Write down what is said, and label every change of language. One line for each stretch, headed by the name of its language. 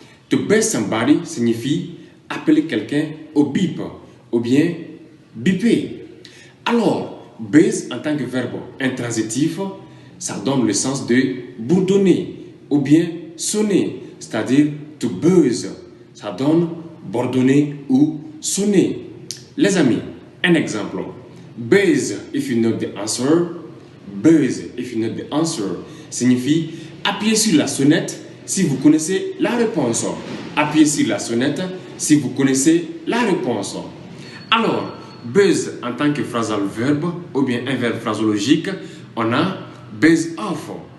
French: To buzz somebody signifie appeler quelqu'un au bip ou bien biper. Alors, buzz en tant que verbe intransitif, ça donne le sens de bourdonner ou bien sonner, c'est-à-dire to buzz. Ça donne bourdonner ou sonner. Les amis, un exemple.
English: Buzz if you know the answer. Buzz if you know the answer
French: signifie appuyer sur la sonnette si vous connaissez la réponse. Appuyez sur la sonnette si vous connaissez la réponse. Alors, buzz en tant que phrasal verbe ou bien un verbe phrasologique, on a buzz off.